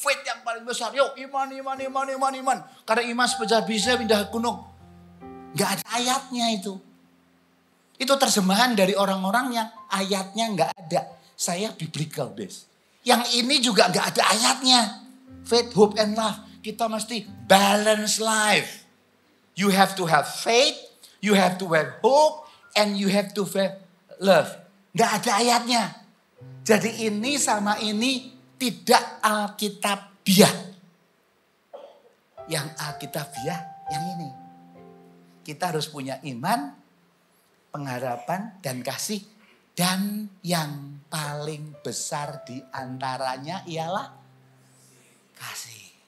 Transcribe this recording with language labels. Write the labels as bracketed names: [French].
[Indonesian] Faith yang paling besar. Yuk, iman. Karena iman sebesar bisa pindah gunung. Gak ada ayatnya itu. Itu terjemahan dari orang-orang yang ayatnya gak ada. Saya [English] biblical based. [Indonesian] Yang ini juga gak ada ayatnya. [English] Faith, hope, and love. [Indonesian] Kita mesti [English] balance life. You have to have faith, you have to have hope, and you have to have love. [Indonesian] Gak ada ayatnya. Jadi ini sama ini tidak Alkitabiah. Yang Alkitabiah yang ini. Kita harus punya iman, pengharapan, dan kasih. Dan yang paling besar di antaranya ialah kasih.